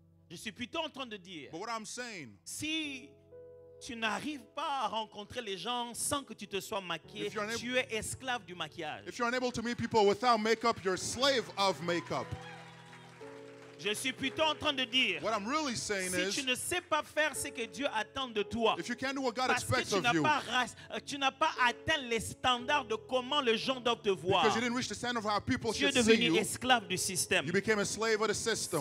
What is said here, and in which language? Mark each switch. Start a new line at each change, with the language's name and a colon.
French: Je suis plutôt en train de dire,
English: But what I'm saying,
French: si tu n'arrives pas à rencontrer les gens sans que tu te sois maquillé,
English: If you're unable-
French: tu es esclave du maquillage.
English: if you're unable to meet people without makeup, you're a slave of makeup.
French: Je suis plutôt en train de dire,
English: What I'm really saying
French: si tu
English: is,
French: ne sais pas faire ce que Dieu attend de toi,
English: if you can't do what God
French: parce que
English: expects
French: tu
English: of
French: n'as
English: you,
French: tu n'as pas atteint les standards de comment les gens doivent te voir,
English: because you didn't reach the standard of how people
French: tu es
English: should see
French: devenu
English: you,
French: esclave du système.
English: you became a slave of the system.